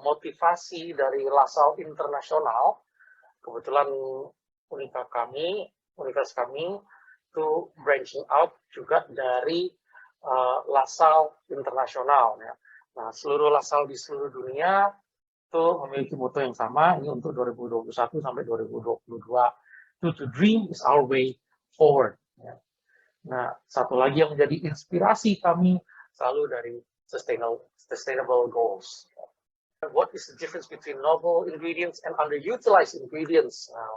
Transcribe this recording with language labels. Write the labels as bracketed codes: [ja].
[id] motivasi dari LaSalle Internasional, kebetulan universitas kami itu [en] branching out [id] juga dari LaSalle Internasional. Ya. Nah, seluruh LaSalle di seluruh dunia itu memiliki moto yang sama, ini untuk 2021 sampai 2022. [en] To dream is our way forward. [id] Ya. Nah, satu lagi yang menjadi inspirasi kami selalu dari sustainable goals. [en] What is the difference between novel ingredients and underutilized ingredients?